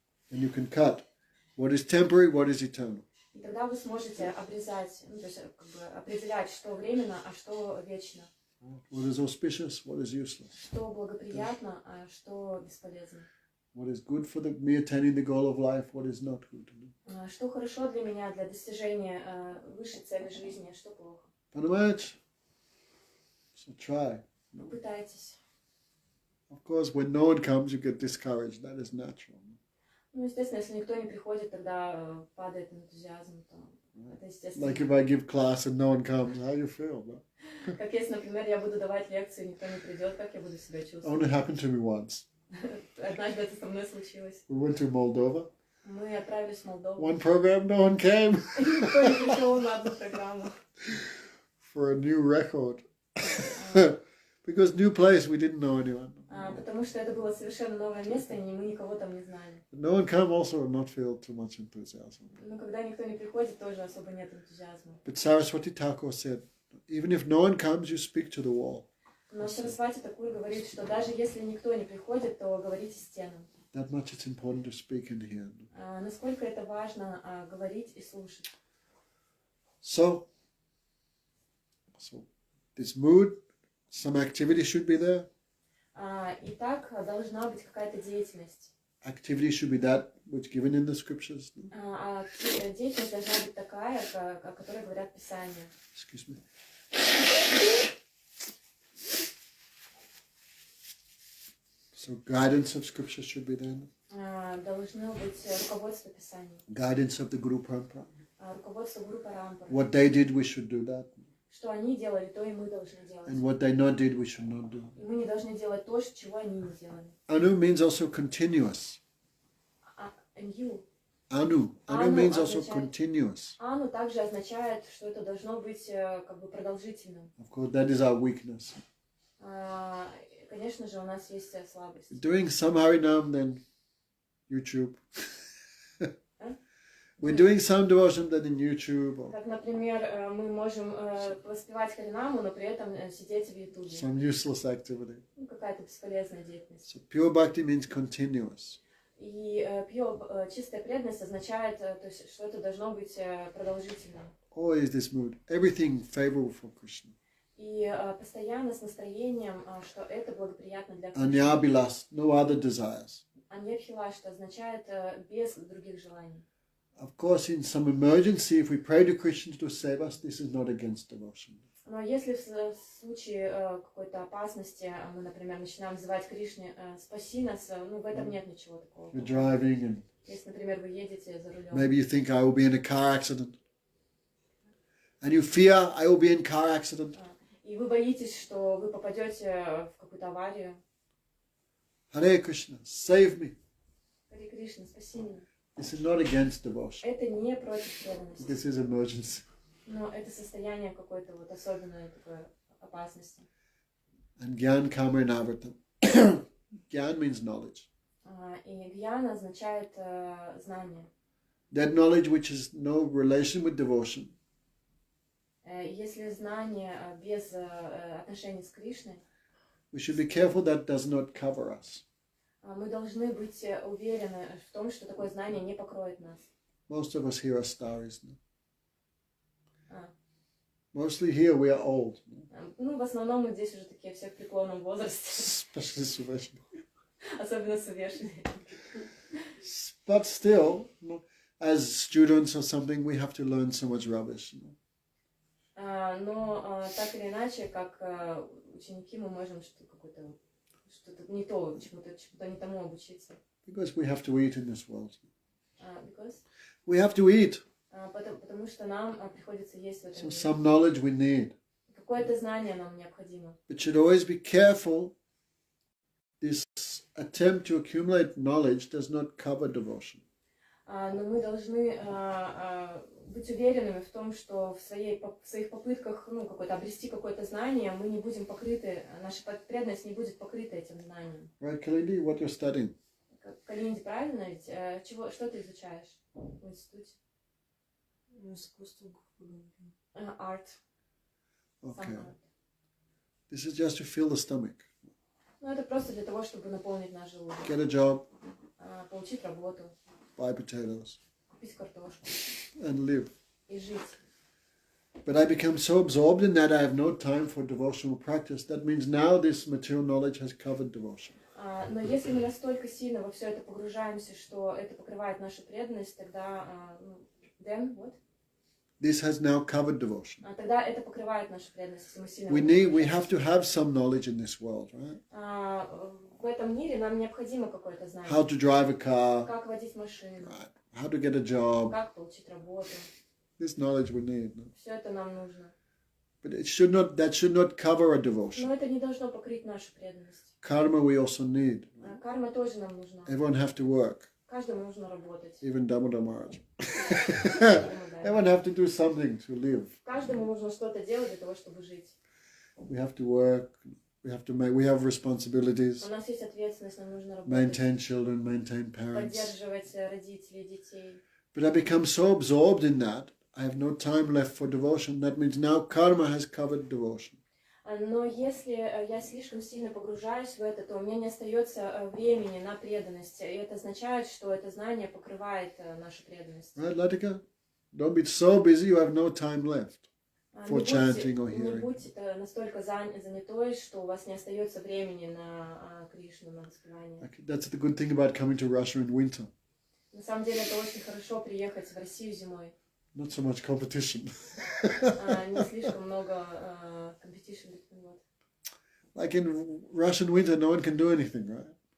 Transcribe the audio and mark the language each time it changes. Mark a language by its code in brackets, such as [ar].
[en] And you can cut what is temporary, what is eternal. [ru] И тогда вы сможете обрезать, то есть как бы определять, что временно, а что вечно. [en] What is auspicious, what is useless. [ru] Что благоприятно, а что бесполезно. [en] What is good for me attaining the goal of life, what is not good. [ru] Что хорошо для меня, для достижения высшей цели жизни, а что плохо. Понимаете? [en] So try. [ru] Попытайтесь. [en] Of course, when no one comes, you get discouraged. That is natural. [ru] Ну, естественно, если никто не приходит, тогда падает энтузиазм. Это естественно. [en] Like if I give class and no one comes, how you feel? No? [ru] Как если, например, я буду давать лекцию, никто не придет, как я буду себя чувствовать? [en] Only happened to me once. [ru] Однажды это со мной случилось. [en] We went to Moldova. [ru] Мы отправились в Молдову. [en] One program, no one came. [ru] Никто не пришел на одну программу. [en] For a new record. Because new place, we didn't know anyone. [ru] Потому что это было совершенно новое место, и мы никого там не знали. [en] No one come also will not feel too much enthusiasm. [ru] Но когда никто не приходит, тоже особо нет энтузиазма. [en] But Saraswati Thakur said, even if no one comes, you speak to the wall. [ru] Но Сарасвати Такур говорит, что даже если никто не приходит, то говорите стенам. [en] That much it's important to speak and hear. [ru] Насколько это важно говорить и слушать. [en] So this mood, some activity should be there. [ru] Итак, должна быть какая-то деятельность. [en] Activity should be that which given in the scriptures. [ru] Деятельность должна быть такая, о которой говорят Писания. [en] Excuse me. So guidance of scripture should be there. [ru] Должно быть руководство Писания. [en] Guidance of the Guru Parampara. [ru] Руководство Гуру Парампары. [en] What they did, we should do that. [ru] Что они делали, то и мы должны делать. [en] And what they not did, we should not do. [ru] И мы не должны делать то, чего они не делали. [en] Anu means also continuous. Anu means also continuous. [ru] Ану также означает, что это должно быть как бы продолжительным. [en] Of course, that is our weakness. [ru] Конечно же, у нас есть слабость. [en] Doing some Harinam, then YouTube. We're doing some devotion, then in YouTube. [ru] Как, например, мы можем воспевать Харинаму, но при этом сидеть в Ютубе. [en] Some useless activity. [ru] Какая-то бесполезная деятельность. [en] So pure bhakti means continuous. [ru] И чистая преданность означает, то есть, что это должно быть продолжительным. [en] Always this mood. Everything favorable for Krishna. [ru] И постоянно с настроением, что это благоприятно для Кришны. [en] Anyabilas, no other desires. [ru] Аньябхила, что означает без других желаний. [en] Of course, in some emergency, if we pray to Krishna to save us, this is not against devotion. [ru] Но если в случае какой-то опасности мы, например, начинаем называть Кришне «спаси нас», ну, в этом нет ничего такого. [en] You're driving and [ru] Если, например, вы едете за рулем. [en] maybe you think I will be in a car accident. And you fear I will be in car accident. [ru] И вы боитесь, что вы попадете в какую-то аварию. [en] Hare Krishna, save me. [ru] Харе Кришна, спаси меня. [en] This is not against devotion. [ru] Это не против преданности. [en] This is emergency. [ru] Но это состояние какой-то вот особенной такой опасности. [en] And Gyan Karma and Avartam. Gyan means knowledge. [ru] И гьяна означает знание. [en] That knowledge which has no relation with devotion. [ru] Если знание без отношений с Кришной, [en] We should be careful that does not cover us. [ru] мы должны быть уверены в том, что такое знание не покроет нас. [en] Most of us here are stars. Mostly here we are old. [ru] Ну, в основном мы здесь уже такие все в преклонном возрасте. [en] Especially Suveshna. [ru] Особенно Сувешни. [en] But still, as students or something, we have to learn so much rubbish. [ru] Но так или иначе, как ученики, мы можем что-то не то, чему-то не тому обучиться. [en] Because we have to eat in this world. Because? We have to eat. [ru] Потому что нам приходится есть в этом [en] So [ru] мире. [en] some knowledge we need. [ru] Какое-то знание нам необходимо. [en] But should always be careful. This attempt to accumulate knowledge does not cover devotion. [ru] Но мы должны быть уверенными в том, что в своих попытках обрести какое-то знание, мы не будем покрыты, наша преданность не будет покрыта этим знанием. [en] Right, Kalindi, what you're studying? [ru] Калинди, правильно ведь? Что ты изучаешь в институте? Искусство говорим. Арт. [en] Okay. This is just to fill the stomach. [ru] Ну, это просто для того, чтобы наполнить наш желудок. [en] Get a job, [ru] Получить работу, [en] buy potatoes, [ru] купить картошку [en] and live. [ru] и жить. [en] But I become so absorbed in that I have no time for devotional practice. That means now this material knowledge has covered devotion. [ru] Но если мы настолько сильно во все это погружаемся, что это покрывает нашу преданность, тогда [en] then what? This has now covered devotion. [ru] Тогда это покрывает нашу преданность, если мы сильно. [en] We have to have some knowledge in this world, right? [ru] В этом мире нам необходимо какое-то знание. [en] How to drive a car, [ru] Как водить машину, [en] right? How to get a job. [ru] как получить работу. [en] This knowledge we need. No? [ru] Все это нам нужно. [en] But that should not cover our devotion. [ru] Но это не должно покрыть нашу преданность. [en] Karma we also need. [ru] Карма тоже нам нужна. [en] Everyone have to work. [ru] Каждому нужно работать. [en] Even Damodara Maharaj. Everyone have to do something to live. [ru] Каждому нужно что-то делать для того, чтобы жить. [en] We have to work. We have responsibilities. [ru] У нас есть ответственность, нам нужно работать. [en] Maintain children, maintain parents. [ru] Поддерживать родителей, детей. [en] But I become so absorbed in that, I have no time left for devotion. That means now karma has covered devotion. [ru] Но если я слишком сильно погружаюсь в это, то у меня не остается времени на преданность. И это означает, что это знание покрывает нашу преданность. [en] Right, Latika? Don't be so busy you have no time left for chanting or [ru] Не [en] hearing. [ru] будьте настолько занятой, что у вас не остается времени на Кришну, на воспевание. [en] Okay, that's the good thing about coming to Russia in winter. [ru] На самом деле это очень хорошо приехать в Россию зимой. Not so much competition. Не слишком много competition. [en] Like in Russian winter, no one can do anything, right?